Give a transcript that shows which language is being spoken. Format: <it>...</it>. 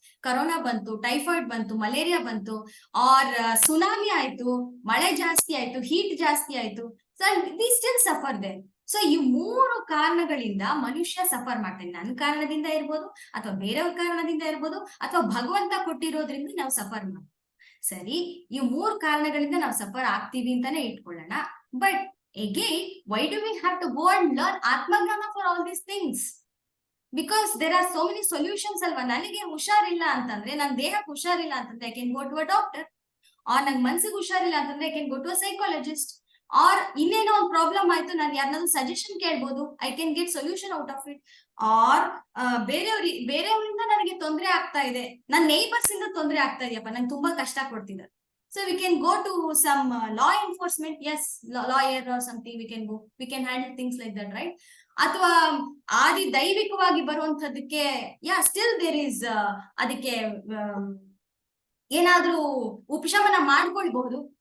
<kn>Corona ಬಂತು, typhoid ಬಂತು, malaria ಬಂತು, ಆರ್ ಸುನಾಮಿ ಆಯ್ತು, ಮಳೆ ಜಾಸ್ತಿ ಆಯ್ತು, ಹೀಟ್ ಜಾಸ್ತಿ ಆಯ್ತು,</kn> <en>So we still suffer there.</en> <kn>So ಈ 3 ಕಾರಣಗಳಿಂದ ಮನುಷ್ಯ ಸಫರ್ ಮಾಡ್ತಾನೆ. ನನ್ನ ಕಾರಣದಿಂದ ಇರ್ಬೋದು, ಅಥವಾ ಬೇರೆಯವ್ರ ಕಾರಣದಿಂದ ಇರ್ಬೋದು, ಅಥವಾ ಭಗವಂತ ಕೊಟ್ಟಿರೋದ್ರಿಂದ ನಾವು ಸಫರ್ ಮಾಡ್ತೀವಿ. ಸರಿ, ಈ 3 ಕಾರಣಗಳಿಂದ ನಾವು ಸಫರ್ ಆಗ್ತೀವಿ ಅಂತಾನೆ ಇಟ್ಕೊಳ್ಳೋಣ.</kn> <en>But again, why do we have to go and learn Atmagnana for all these things? Because there are so many solutions ಅಲ್ವಾ.</en> <kn>ನನಗೆ ಹುಷಾರಿಲ್ಲ ಅಂತಂದ್ರೆ, ನನ್ನ ದೇಹಕ್ಕೆ ಹುಷಾರಿಲ್ಲ ಅಂತಂದ್ರೆ</kn> <en>I can go to a doctor.</en> <kn>or ನಂಗೆ ಮನ್ಸಿಗೆ ಹುಷಾರಿಲ್ಲ ಅಂತಂದ್ರೆ</kn> <en>I can go to a psychologist.</en> <kn>or ಇನ್ನೇನೋ ಒಂದು ಪ್ರಾಬ್ಲಮ್ ಆಯ್ತು, ನಾನು ಯಾರನ್ನಾದ್ರೂ ಸಜೆಷನ್ ಕೇಳ್ಬೋದು,</kn> <en>I can get solution out of it.</en> <kn>or ಬೇರೆಯವರಿಂದ ನನಗೆ ತೊಂದರೆ ಆಗ್ತಾ ಇದೆ, ನನ್ನ ನೇಬರ್ಸ್ ಇಂದ ತೊಂದರೆ ಆಗ್ತಾ ಇದೆಯಪ್ಪ, ನಂಗೆ ತುಂಬಾ ಕಷ್ಟ ಕೊಡ್ತಿದ್ದಾರೆ.</kn> <en>So we can go to some law enforcement, yes, lawyer or something, we can handle things like that, right?</en> <kn>ಅಥವಾ ಆದಿ ದೈವಿಕವಾಗಿ ಬರುವಂತದಕ್ಕೆ ಸ್ಟಿಲ್ ದೇರ್ ಇಸ್ ಅದಕ್ಕೆ ಏನಾದ್ರೂ ಉಪಶಮನ ಮಾಡ್ಕೊಳ್ಬಹುದು.</kn>